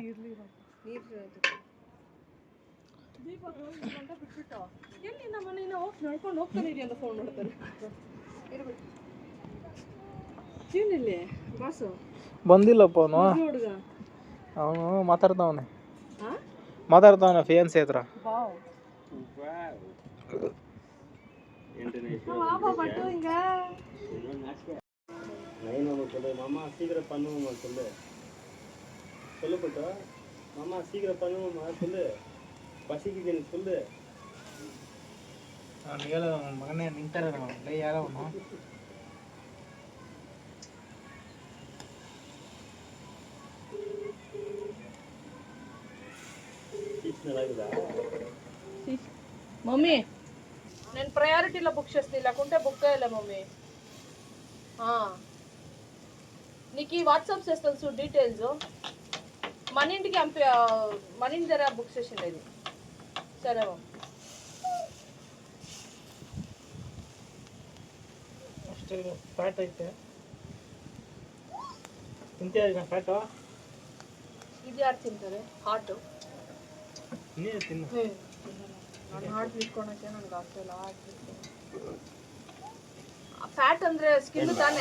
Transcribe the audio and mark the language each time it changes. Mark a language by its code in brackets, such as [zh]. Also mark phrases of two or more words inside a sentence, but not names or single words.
[kn] ಬಂದಿಲ್ಲಪ್ಪ ಅವನು ಮಾತಾಡ್ತಾವನೆ ಫಿಯಾನ್ಸಿ ಹತ್ರ. [ta] மாமா சீக்கிரம் பண்ணுவோம்மா சொல்லப்பட்டா மாமா சீக்கிரம் பண்ணுவோம்மா சொல்லு, பசிக்குது எனக்கு சொல்லு. [kn] ಮಗನೇ ನಿಂತಾರೆ ಯಾರೋ ಅವನು. [te] మమ్మీ నేను ప్రయారిటీలో బుక్ చేస్తే లేకుంటే బుక్ చేయలే మమ్మీ. నీకు ఈ వాట్సాప్ చేస్తాను చూ డీటెయిల్స్. మన ఇంటికి మన ఇంటి దగ్గర బుక్ చేసింది ఇది. సరే మమ్మీ. [kn] ಅಷ್ಟೇ ಫ್ಯಾಟ್ ಐತೆ ತಿಂತೀಯ ಫ್ಯಾಟು? ಇದು ಯಾರು ತಿಂತಾರೆ? ಹಾಟು ನೀನು ತಿನ್ನು. ನಾನು ಹಾಟ್ ಬಿಟ್ಕೊಳಕ್ಕೆ ನನಗೆ ಆಗ್ತಿಲ್ಲ. ಫ್ಯಾಟ್ ಅಂದರೆ ಸ್ಕಿನ್ ತಾನೇ?